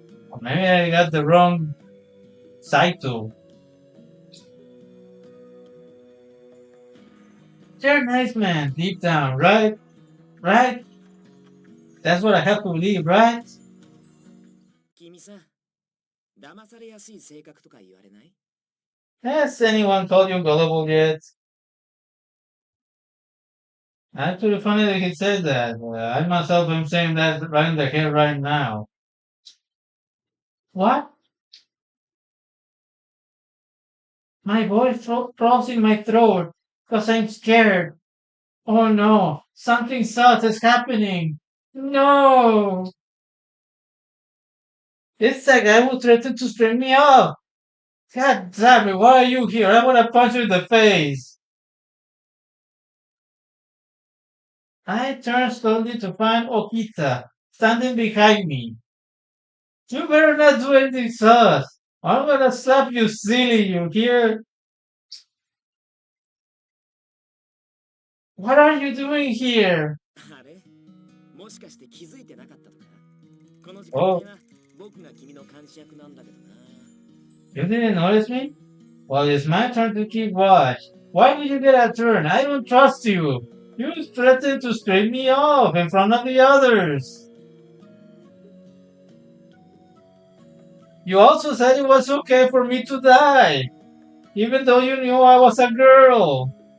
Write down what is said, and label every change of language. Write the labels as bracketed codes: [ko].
[en] Or maybe I got the wrong Saito. They're nice men, deep down, right? Right? That's what I have to believe, right? [ja] 君さ、騙されやすい性格とか言われない？ [en] Has anyone called you gullible yet? Actually, funny that he said that. I myself am saying that right in the head right now. What? My voice froze in my throat because I'm scared. Oh no, something sus is happening. No! It's the guy who threatened to string me up. God damn it, why are you here? I want to punch you in the face. I turned slowly to find Okita standing behind me. You better not do anything sus. I'm gonna slap you silly, you hear? What are you doing here? [ja] もしかして気づいてなかったとか？この時 [en] Oh, [ja] 間は僕が君の監視役なんだけどな。 [en] you didn't notice me? Well, it's my turn to keep watch. Why did you get a turn? I don't trust you. You threatened to scrape me off in front of the others. You also said it was okay for me to die, even though you knew I was a girl.